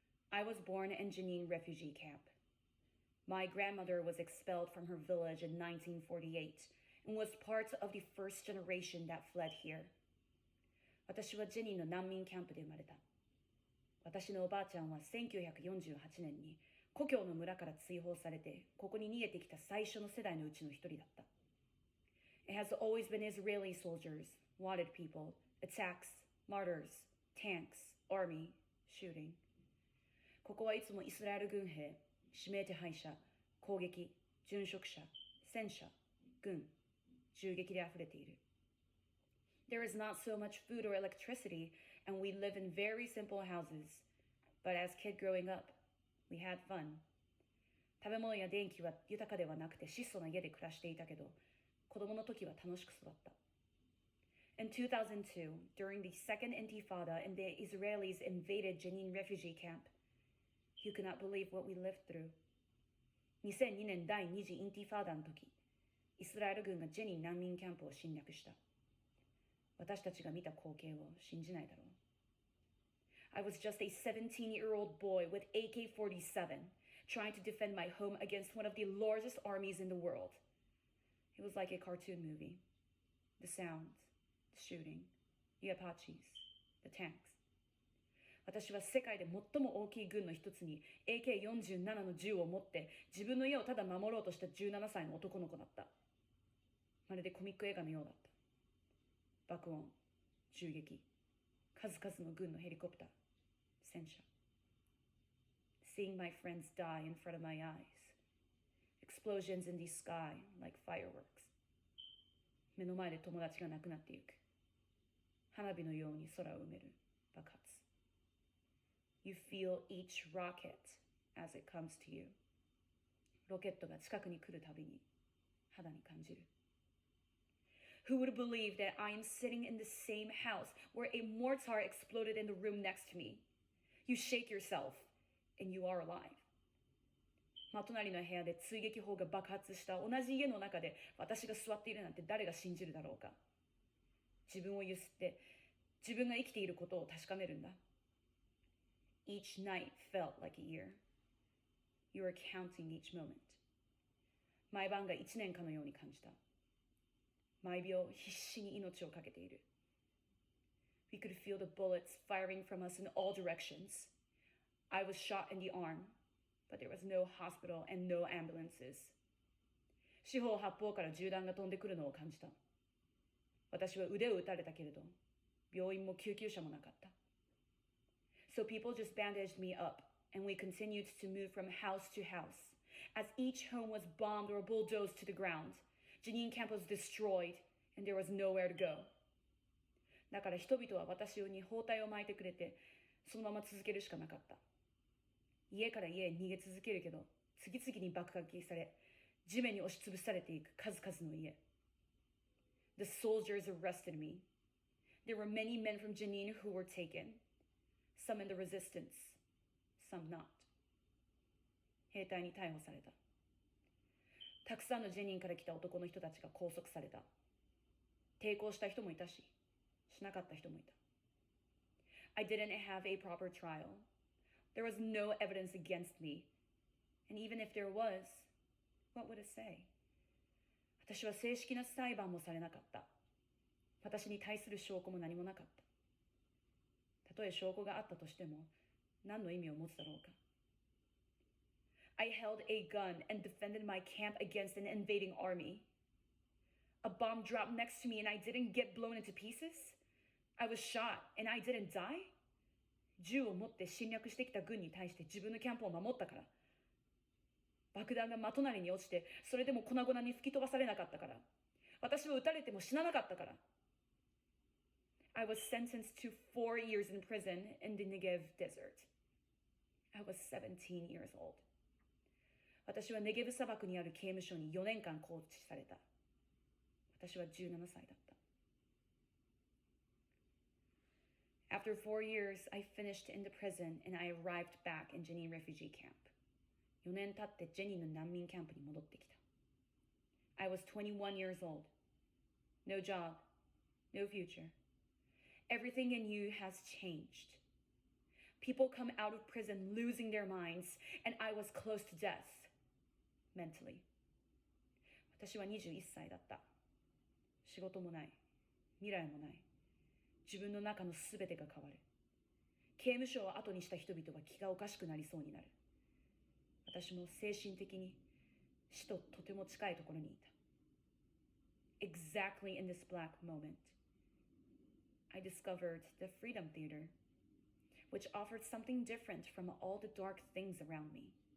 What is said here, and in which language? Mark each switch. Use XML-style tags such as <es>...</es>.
<en>I was born in Jenin Refugee Camp. My grandmother was expelled from her village in 1948 and was part of the first generation that fled here.</en> <ja>私はジェニンの難民キャンプで生まれた。私のおばあちゃんは1948年に故郷の村から追放されて、ここに逃げてきた最初の世代のうちの一人だった。</ja> <en>It has always been Israeli soldiers, wanted people, attacks, martyrs, tanks, army, shooting.</en> <ja>ここはいつもイスラエル軍兵、指名手配者、攻撃、殉職者、戦車、軍、銃撃で溢れている。</ja> <en>There is not so much food or electricity, and we live in very simple houses. But as a kid growing up, we had fun.</en> <ja>食べ物や電気は豊かではなくて質素な家で暮らしていたけど、子供の時は楽しく育った。</ja> <en>In 2002, during the second Intifada and the Israelis invaded Jenin refugee camp, you could not believe what we lived through.</en> <ja>2002年第2次インティファーダの時、イスラエル軍がジェニン難民キャンプを侵略した。私たちが見た光景を信じないだろう。</ja> <en>I was just a 17-year-old boy with AK-47 trying to defend my home against one of the largest armies in the world. It was like a cartoon movie. The sounds, the shooting, the Apaches, the tanks.</en> <ja>私は世界で最も大きい軍の一つに AK-47 の銃を持って自分の家をただ守ろうとした17歳の男の子だった。まるでコミック映画のようだった。爆音、銃撃、数々の軍のヘリコプター、戦車。</ja> <en>Seeing my friends die in front of my eyes. Explosions in the sky like fireworks.</en> <ja>目の前で友達が亡くなっていく。花火のように空を埋める爆発。</ja> <en>You feel each rocket as it comes to you.</en> <ja>ロケットが近くに来るたびに肌に感じる。</ja> <en>Who would believe that I am sitting in the same house where a mortar exploded in the room next to me? You shake yourself, and you are alive.</en> <ja>真隣の部屋で追撃砲が爆発した同じ家の中で私が座っているなんて誰が信じるだろうか。自分をゆすって自分が生きていることを確かめるんだ。</ja> <en>Each night felt like a year. You were counting each moment.</en> <ja>毎晩が1年かのように感じた。毎秒必死に命をかけている。</ja> <en>We could feel the bullets firing from us in all directions. I was shot in the arm, but there was no hospital and no ambulances.</en> <ja>四方八方から銃弾が飛んでくるのを感じた。私は腕を撃たれたけれど、病院も救急車もなかった。</ja> <en>So people just bandaged me up, and we continued to move from house to house. as each home was bombed or bulldozed to the ground. Jenin camp was destroyed, and there was nowhere to go.</en> <ja>だから人々は私に包帯を巻いてくれて、そのまま続けるしかなかった。家から家へ逃げ続けるけど、次々に爆撃され、地面に押しつぶされていく数々の家。</ja> <en>The soldiers arrested me. There were many men from Jenin who were taken, some in the resistance, some not.</en> <ja>兵隊に逮捕された。たくさんのジェニンから来た男の人たちが拘束された。抵抗した人もいたし、しなかった人もいた。</ja> <en>I didn't have a proper trial. There was no evidence against me. And even if there was, what would it say?</en> <ja>私は正式な裁判もされなかった。私に対する証拠も何もなかった。たとえ証拠があったとしても、何の意味を持つだろうか。</ja> <en>I held a gun and defended my camp against an invading army. A bomb dropped next to me and I didn't get blown into pieces? I was shot and I didn't die?</en> <ja>銃を持って侵略してきた軍に対して自分のキャンプを守ったから。爆弾が的なりに落ちて、それでも粉々に吹き飛ばされなかったから。私は撃たれても死ななかったから。</ja> <en>I was sentenced to 4 years in prison in the Negev desert. I was 17 years old.</en> <ja>私はネゲブ砂漠にある刑務所に4年間拘置された。私は17歳だった。</ja> <en>After 4 years, I finished in the prison and I arrived back in Jenin refugee camp.</en> <ja>4年経ってジェニンの難民キャンプに戻ってきた。</ja> <en>I was 21 years old. No job, no future. Everything in you has changed. People come out of prison losing their minds, and I was close to death, mentally.</en> <ja>私は21歳だった。仕事もない。未来もない。自分の中のすべてが変わる。刑務所を後にした人々は気がおかしくなりそうになる。私も精神的に死ととても近いところにいた。</ja> <en>Exactly in this black moment, I discovered the Freedom Theater, which offered something different from all the dark things around me.</en>